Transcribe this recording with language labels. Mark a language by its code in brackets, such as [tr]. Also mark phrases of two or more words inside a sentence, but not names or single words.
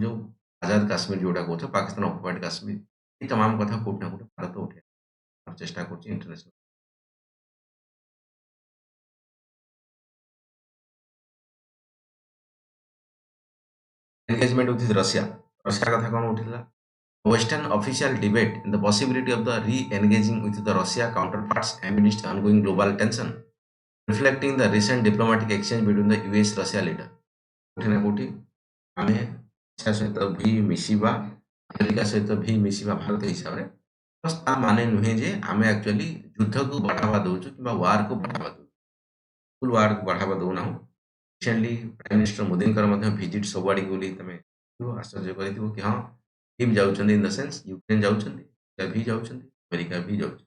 [or] ଯୋଉ ଆଜାଦ କାଶ୍ମୀର ଯୋଉଟା କହୁଛ ପାକିସ୍ତାନ ଅକୁପାଏଡ୍ କାଶ୍ମୀର, ଏଇ ତମାମ କଥା କୋଉଠି ନା କୋଉଠି ଭାରତ ଉଠେଇବାକୁ ଚେଷ୍ଟା କରୁଛି ଇଣ୍ଟରନ୍ୟାସନାଲ। [en] engagement with Russia, [or] ରଷିଆ କଥା କ'ଣ ଉଠିଥିଲା? [en] Western official debate in the possibility of the re-engaging with the Russia counterparts amidst ongoing global tension, reflecting the recent diplomatic exchange between the US-Russia leader। [or] କୋଉଠି ନା କୋଉଠି ଆମେ ତା ସହିତ ବି ମିଶିବା, ଆମେରିକା ସହିତ ବି ମିଶିବା ଭାରତ ହିସାବରେ, ପ୍ଲସ୍ ତା ମାନେ ନୁହେଁ ଯେ ଆମେ ଆକ୍ଚୁଆଲି ଯୁଦ୍ଧକୁ ବଢ଼ାବା ଦଉଛୁ କିମ୍ବା ୱାର୍‌କୁ ବଢ଼ାବା ଦଉଛୁ। ଫୁଲ୍ ୱାର୍‌କୁ ବଢ଼ାବା ଦଉନାହୁଁ। [en] recently prime minister [or] ମୋଦିଙ୍କର ମଧ୍ୟ ଭିଜିଟ୍ ସବୁଆଡ଼ିକି ବୋଲି ତମେ ଆଶ୍ଚର୍ଯ୍ୟ କରିଥିବ କି ହଁ କିମ୍ ଯାଉଛନ୍ତି [en] in the sense [or] ୟୁକ୍ରେନ୍ ଯାଉଛନ୍ତି, ରୁଷିଆ ବି ଯାଉଛନ୍ତି, ଆମେରିକା ବି ଯାଉଛନ୍ତି।